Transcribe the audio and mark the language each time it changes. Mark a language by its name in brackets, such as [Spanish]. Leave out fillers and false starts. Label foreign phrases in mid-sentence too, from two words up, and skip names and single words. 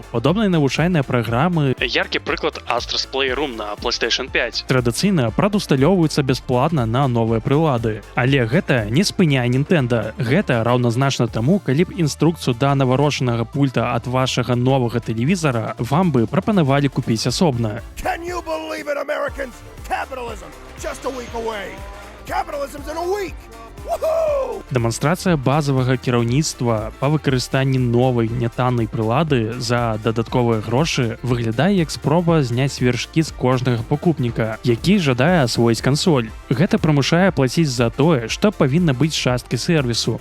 [Belarusian] Падобныя навучальныя праграмы, яркі прыклад Astra's Playroom на PlayStation 5, традыцыйна прадусталёўваюцца бясплатна на новыя прылады. Але гэта не спыняе Nintendo. Гэта раўназначна таму, калі б інструкцыю да наварошанага пульта ад вашага новага тэлевізара вам бы прапанавалі купіць асобна. [English] Can you believe it, Americans? Capitalism, just a week away. Capitalism's in a week. [Belarusian] Дэманстрацыя базавага кіраўніцтва па выкарыстанні новай нятаннай прылады за дадатковыя грошы выглядае як спроба зняць вершкі з кожнага пакупніка, які жадае асвоіць кансоль. Гэта прымушае плаціць за тое, што павінна быць часткай сервісу.